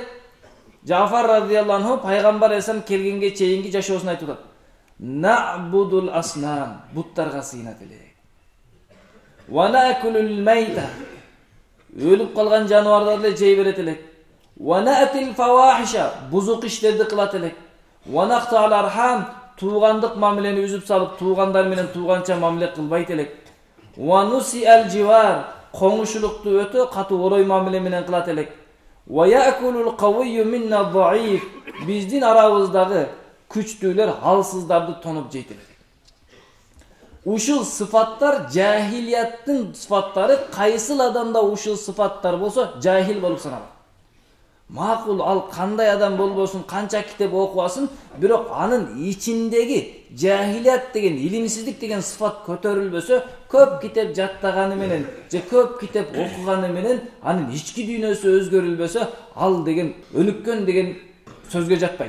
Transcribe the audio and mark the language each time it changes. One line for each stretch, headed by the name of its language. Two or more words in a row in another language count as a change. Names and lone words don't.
Kyrgyz: Жафар
Arabic: رضي الله عنه
Kyrgyz: пайгамбар эсен келгенге чейинки жашоосун айтып атат.
Arabic: نعبد الأصنام,
Kyrgyz: буттарга сыйынат элек.
Arabic: ونأكل الميتة,
Kyrgyz: өлүп калган жаныбарларды жей берет элек.
Arabic: ونأتي الفواحش,
Kyrgyz: бузук иштерди кылат элек.
Arabic: ونقطع الأرحام,
Kyrgyz: туугандык мамилени үзүп салып, туугандар менен тууганча мамиле кылбайт элек.
Arabic: ونسيء الجوار,
Kyrgyz: коңушулукту өтө катуу орой мамиле менен кылат элек.
Arabic: ويأكل القوي منا الضعيف,
Kyrgyz: биздин арабыздагы күчтүүлөр алсыздарды тонуп жейт элек. Ушул сыфаттар жахилияттын сыфаттары, кайсыл адамда ушул сыфаттар болсо жахил болуп саналат. Макул ал кандай адам болбосун, канча китеп окубасын, бирок анын ичиндеги жахилият деген, илимсиздик деген сыфат көтөрүлбөсө, көп китеп жаттаганы менен же көп китеп окуганы менен анын ички дүйнөсү өзгөрүлбөсө, ал деген өнүккөн деген сөзгө жатпайт.